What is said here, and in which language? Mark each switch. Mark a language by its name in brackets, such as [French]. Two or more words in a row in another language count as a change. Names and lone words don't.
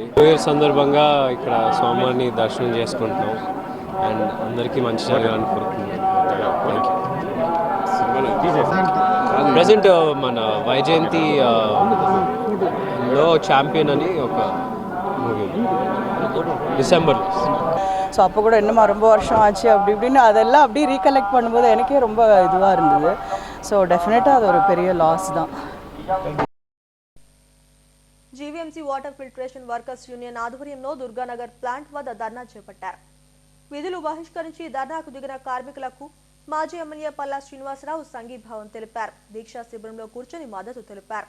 [English] New Year [Telugu] సందర్భంగా ఇక్కడ స్వామివారిని దర్శనం చేసుకుంటున్నాం అండ్ అందరికీ మంచి జరగాలని కోరుకుంటున్నాం. ప్రజెంట్ మన వైజయంతి లో ఛాంపియన్ అని ఒక మూవీ டிசம்பர். [Tamil] ஸோ அப்போ கூட இன்னும் ரொம்ப வருஷம் ஆச்சு அப்படி இப்படின்னு அதெல்லாம் அப்படியே ரீகலெக்ட் பண்ணும்போது எனக்கே ரொம்ப இதுவாக இருந்தது. [English] so definitely [Tamil] அது ஒரு பெரிய லாஸ் தான். [Telugu] జీవీఎంసీ వాటర్ ఫిల్టరేషన్ వర్కర్స్ యూనియన్ ఆధ్వర్యంలో దుర్గానగర్ ప్లాంట్ వద్ద ధర్నా చేపట్టారు. విధులు బహిష్కరించి ధర్నాకు దిగిన కార్మికులకు మాజీ ఎమ్మెల్యే పల్లా శ్రీనివాసరావు సంఘీభావం తెలిపారు. దీక్షా శిబిరంలో కూర్చొని మద్దతు తెలిపారు.